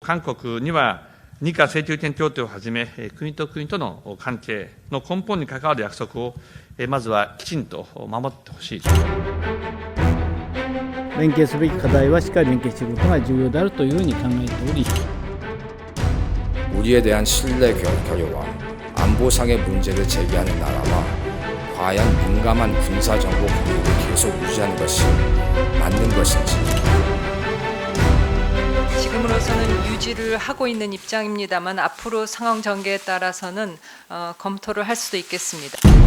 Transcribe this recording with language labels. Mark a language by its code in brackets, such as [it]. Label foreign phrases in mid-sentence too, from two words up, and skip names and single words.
[ja] 韓国には日韓請求権協定をはじめ、国と国との関係の根本に関わる約束を、まずはきちんと守ってほしい。連携すべき課題はしっかり連携していくことが重要であるというふうに考えており、 [ko] 우리에 대한 신뢰 결여와 안보상의 문제를 제기하는 나라와 과연 민감한 군사정보 공유를 계속 유지하는 것이 맞는 것인지. 지금으로서는 유지를 하고 있는 입장입니다만 앞으로 상황 전개에 따라서는 검토를 할 수도 있겠습니다.